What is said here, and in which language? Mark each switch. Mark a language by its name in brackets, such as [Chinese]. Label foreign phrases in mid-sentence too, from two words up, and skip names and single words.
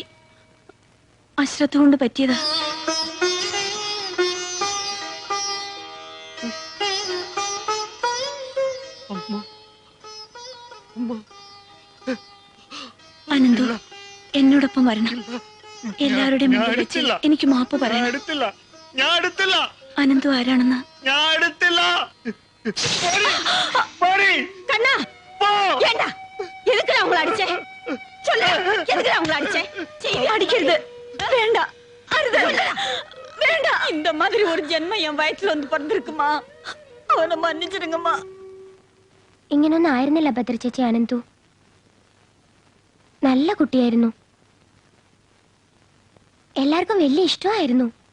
[Malayalam] അശ്രദ്ധ കൊണ്ട് പറ്റിയതാ. അനന്തു, എന്നോടൊപ്പം വരണം. എല്ലാവരുടെയും മുമ്പിൽ വെച്ച് എനിക്ക് മാപ്പ് പറയണം. ഞാൻ എടുത്തില്ല. അനന്തു ആരാണെന്ന് ഞാൻ എടുത്തില്ല. [Tamil] கண்ணா, ஏண்டா எதுக்குடா உங்களை அடிச்சே? சொல்லு, எதுக்குடா உங்களை அடிச்சே? [Malayalam] അടിക്കരുത്, വേണ്ട, [Tamil] அருது, வேண்டாம். இந்த மாதிரி ஒரு ஜென்மம் என் வயிற்றுல வந்து பிறந்திருக்குமா? அவனை மன்னிச்சிடுங்கம்மா. [Malayalam] ഇങ്ങനൊന്നും ആയിരുന്നില്ല ഭദ്ര ചേച്ചി. അനന്തു നല്ല കുട്ടിയായിരുന്നു. എല്ലാവർക്കും വലിയ ഇഷ്ടമായിരുന്നു.